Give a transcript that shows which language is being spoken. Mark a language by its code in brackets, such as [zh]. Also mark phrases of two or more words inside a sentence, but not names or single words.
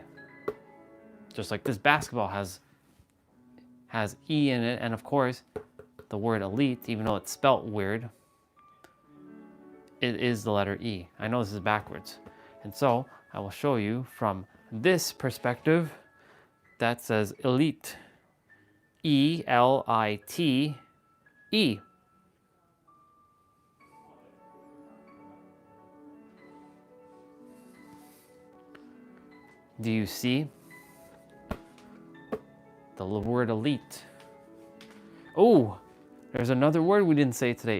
[en] Just like this basketball has E in it, and of course, the word elite, even though it's spelt weird, it is the letter E. I know this is backwards. And so, I will show you from this perspective that says elite. E-L-I-T-E. Do you see the word elite? Oh, there's another word we didn't say today.